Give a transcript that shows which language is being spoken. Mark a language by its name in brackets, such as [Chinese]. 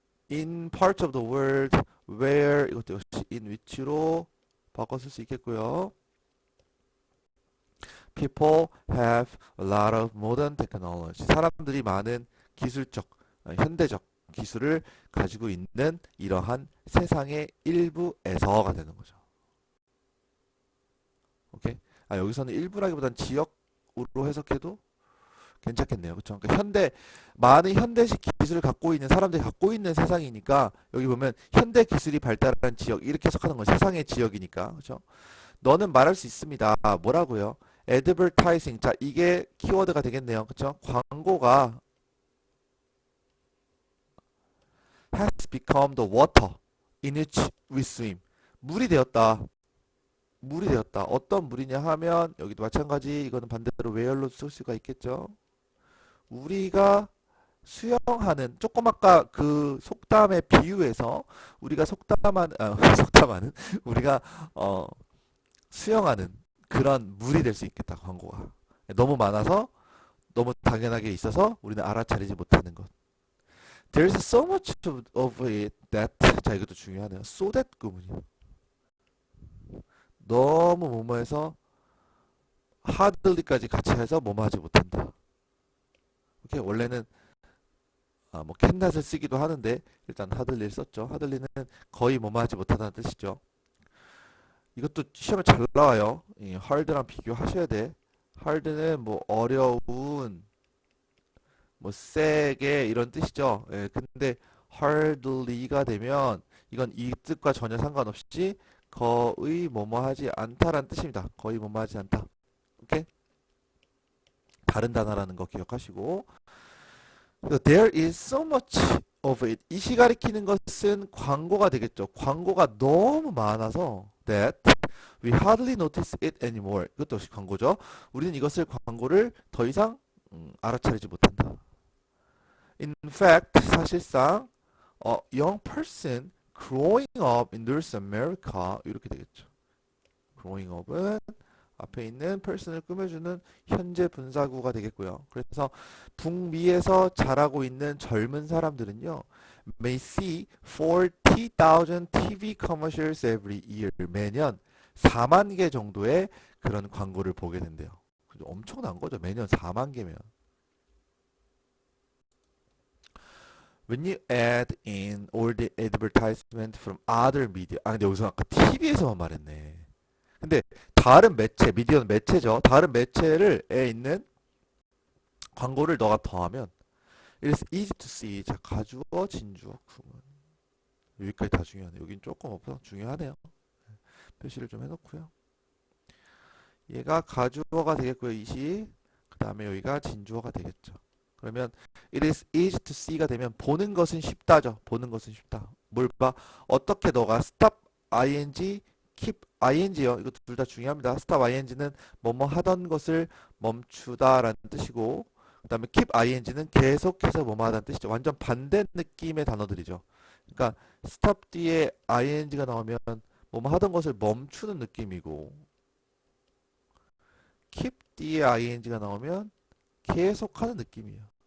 [English] In parts of the world where [Korean] 이것도 역시 in which로 바꿔 쓸 수 있겠고요. [English] People have a lot of modern technology. [Korean] 사람들이 많은 기술적, 현대적 기술을 가지고 있는 이러한 세상의 일부에서가 되는 거죠. 오케이? 아, 여기서는 일부라기보단 지역으로 해석해도 괜찮겠네요. 그렇죠? 그러니까 많은 현대식 기술을 갖고 있는 사람들이 갖고 있는 세상이니까 여기 보면 현대 기술이 발달한 지역 이렇게 해석하는 건 세상의 지역이니까. 그렇죠? 너는 말할 수 있습니다. 뭐라고요? advertising. 자, 이게 키워드가 되겠네요. 그렇죠? [English] 광고가 has become the water in which we swim. [Korean] 물이 되었다. 물이 되었다. 어떤 물이냐 하면 여기도 마찬가지 이거는 반대로 where로 쓸 수가 있겠죠. 우리가 수영하는 조금 아까 그 속담의 비유에서 우리가 속담하는 우리가 수영하는 그런 물이 될 수 있겠다. 광고가 너무 많아서 너무 당연하게 있어서 우리는 알아차리지 못하는 것. [English] There's so much of it that [Korean] 자 이것도 중요하네요. So that 구문이요. 너무 뭐뭐해서 hardly까지 같이 해서 뭐뭐하지 못한다. 오케이 원래는 뭐 캔낫을 쓰기도 하는데 일단 hardly를 썼죠. hardly는 거의 뭐뭐하지 못하다는 뜻이죠. 이것도 시험에 잘 나와요. 이 hard랑 비교하셔야 돼. hard는 뭐 어려운 뭐 세게 이런 뜻이죠. 예, 근데 hardly가 되면 이건 이 뜻과 전혀 상관없이 거의 뭐뭐하지 않다라는 뜻입니다. 거의 뭐뭐하지 않다. 오케이? 다른 단어라는 거 기억하시고 [English] There is so much of it. [Korean] 이시 가리키는 것은 광고가 되겠죠. 광고가 너무 많아서 [English] that we hardly notice it anymore. [Korean] 이것도 역시 광고죠. 우리는 이것을 광고를 더 이상 알아차리지 못한다. [English] In fact, [Korean] 사실상 [English] a young person growing up in North America [Korean] 이렇게 되겠죠. growing up은 앞에 있는 person을 꾸며주는 현재 분사구가 되겠고요. 그래서 북미에서 자라고 있는 젊은 사람들은요. [English] may see 40,000 TV commercials every year. [Korean] 매년 4만 개 정도의 그런 광고를 보게 된대요. 엄청난 거죠. 매년 4만 개면. [English] When you add in all the advertisement from other media. [Korean] 아, 근데 여기서 아까 TV에서만 말했네. 근데 다른 매체, 미디어는 매체죠. 다른 매체에 있는 광고를 너가 더하면 [English] it is easy to see. [Korean] 자, 가주어, 진주어, 구문. 여기까지 다 중요하네. 여긴 조금 없어. 중요하네요. 표시를 좀 해놓고요. 얘가 가주어가 되겠고요. 이시. 그 다음에 여기가 진주어가 되겠죠. 그러면 [English] it is easy to see [Korean] 가 되면 보는 것은 쉽다죠. 보는 것은 쉽다. 뭘 봐? 어떻게 너가 stop ing, keep ing요. 이거 둘 다 중요합니다. stop ing는 뭐뭐 하던 것을 멈추다라는 뜻이고 그 다음에 keep ing는 계속해서 뭐뭐 하다는 뜻이죠. 완전 반대 느낌의 단어들이죠. 그러니까 stop 뒤에 ing가 나오면 뭐뭐 하던 것을 멈추는 느낌이고 keep 뒤에 ing가 나오면 계속하는 느낌이에요.